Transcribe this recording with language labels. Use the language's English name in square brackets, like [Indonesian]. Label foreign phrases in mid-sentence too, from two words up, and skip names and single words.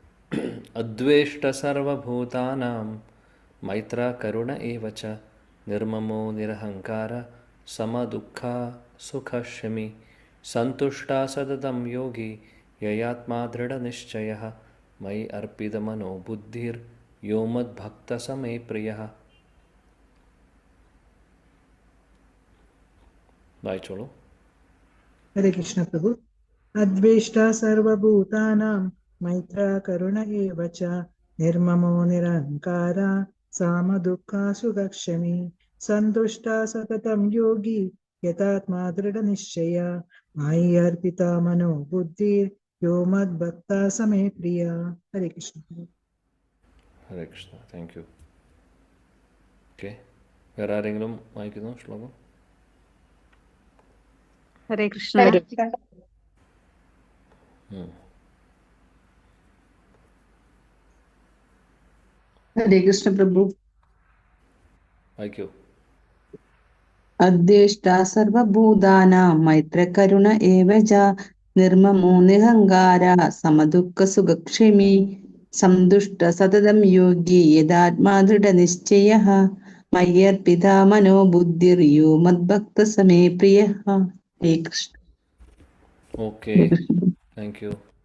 [Sanskrit] അദ്വേഷ്ട സർവഭൂതാനാം മൈത്ര കരുണ ഏവ ച നിർമ്മമോ നിരഹങ്കാര സമദുഃഖ സുഖക്ഷമി സന്തുഷ്ട സതതം യോഗി യയാത്മാ ദൃഢനിശ്ചയഃ മയി അർപ്പിതമനോ ബുദ്ധിർ യോ മദ്ഭക്തസമേ പ്രിയഃ. [Malayalam] വായിച്ചോളൂ. [Hindi] हरे कृष्ण प्रभु। [Sanskrit] अद्वेष्टा सर्वभूतानां मैत्रा करुण एव च निर्ममो निरहंकारा सामदुःखा सुखक्षमी सन्तुष्टा सततं योगी यतात्मा दृढनिश्चया मयि अर्पिता मनो बुद्धिर् यो मद्भक्ता समे प्रिया. [Hindi] हरे कृष्ण प्रभु. [Malayalam] ഹരേ കൃഷ്ണ, [English] thank you. [Malayalam] ഓക്കെ, വേറെ ആരെങ്കിലും വായിക്കുന്നു ശ്ലോകം? [Sanskrit] ഹരേ കൃഷ്ണ. [Hindi] हरे कृष्ण प्रभु। [Malayalam] വായിക്കൂ. [Sanskrit] अद्वेष्टा सर्वभूतानां मैत्रकरुण एव च നിർമ്മമോ നിരഹങ്കാര സമദുഃഖ സുഖക്ഷേമി സന്തുഷ്ട സതതം യോഗി യഥാത്മാ ദൃഢനിശ്ചയഃ മയ്യർപ്പിതാ മനോബുദ്ധിർയോ മദ്ഭക്ത സമേ പ്രിയഃ. ഹരേ കൃഷ്ണ. [Malayalam] ഓക്കെ, [English] thank you.